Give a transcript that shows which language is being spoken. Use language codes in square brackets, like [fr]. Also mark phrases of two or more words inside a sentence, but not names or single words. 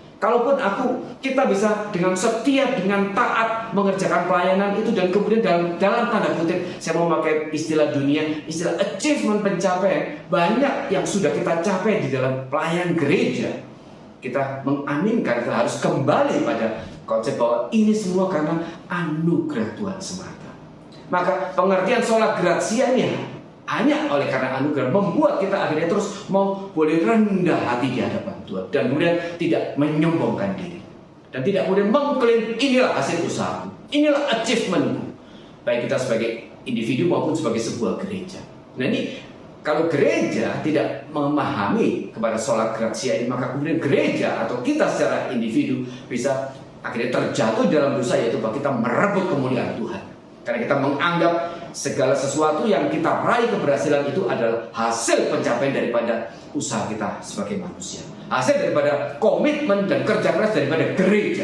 [id] kalaupun kita bisa dengan setia, dengan taat mengerjakan pelayanan itu, dan kemudian dalam tanda kutip, saya mau pakai istilah dunia, istilah achievement, pencapaian, banyak yang sudah kita capai di dalam pelayanan gereja. Kita mengaminkan, kita harus kembali pada konsep bahwa ini semua karena anugerah Tuhan semata. Maka pengertian [la] sola gratia [id] ini hanya oleh karena anugerah membuat kita akhirnya terus mau boleh rendah hati di hadapan Tuhan, dan kemudian tidak menyombongkan diri, dan tidak kemudian mengklaim inilah hasil usahaku, inilah achievementku, baik kita sebagai individu maupun sebagai sebuah gereja. Nah ini, kalau gereja tidak memahami kepada [la] sola gratia [id] ini, maka kemudian gereja atau kita secara individu bisa akhirnya terjatuh dalam dosa, yaitu bahwa kita merebut kemuliaan Tuhan. Karena kita menganggap segala sesuatu yang kita raih keberhasilan itu adalah hasil pencapaian daripada usaha kita sebagai manusia, hasil daripada komitmen dan kerja keras daripada gereja.